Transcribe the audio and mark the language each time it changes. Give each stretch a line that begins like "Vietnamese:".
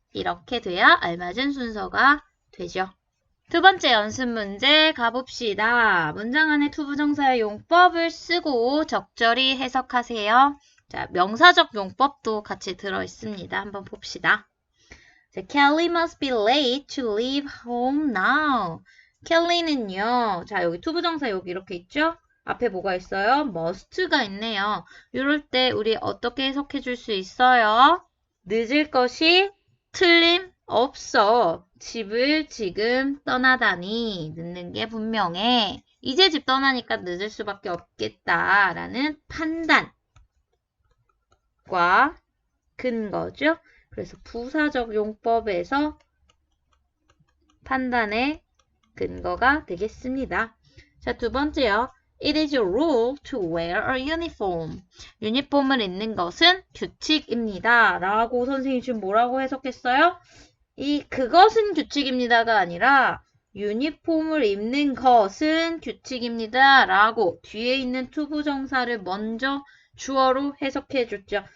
Korean: 이렇게 돼야 알맞은 순서가 되죠. 두 번째 연습 문제 가봅시다. 문장 안에 투부정사의 용법을 쓰고 적절히 해석하세요. 자, 명사적 용법도 같이 들어있습니다. 한번 봅시다.
English: 자, Kelly must be late to leave home now.
Korean: 켈리는요. 자, 여기 투부정사 여기 이렇게 있죠? 앞에 뭐가 있어요? must가 있네요. 이럴 때 우리 어떻게 해석해 줄 수 있어요? 늦을 것이 틀림없어. 집을 지금 떠나다니 늦는 게 분명해. 이제 집 떠나니까 늦을 수밖에 없겠다라는 판단과 근거죠. 그래서 부사적 용법에서 판단의 근거가 되겠습니다. 자, 두 번째요.
English: It is a rule to wear a uniform.
Korean: 유니폼을 입는 것은 규칙입니다. 라고 선생님이 지금 뭐라고 해석했어요? 그것은 규칙입니다가 아니라 유니폼을 입는 것은 규칙입니다. 라고 뒤에 있는 투부정사를 먼저 주어로 해석해 줬죠.